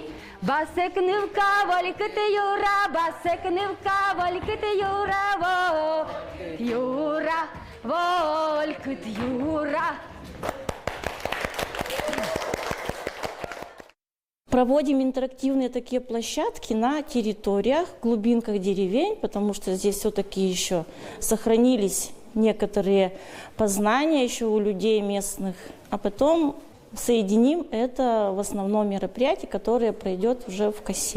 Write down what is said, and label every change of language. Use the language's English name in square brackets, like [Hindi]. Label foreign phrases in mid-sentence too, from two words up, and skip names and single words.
[Russian] Басекнивка, валькит Юра, басекнивка, валькит Юра, валькит Юра, валькит Юра. Проводим интерактивные такие площадки на территориях, глубинках деревень, потому что здесь все-таки еще сохранились некоторые познания еще у людей местных, а потом соединим это в основном мероприятие, которое пройдет уже в Косе.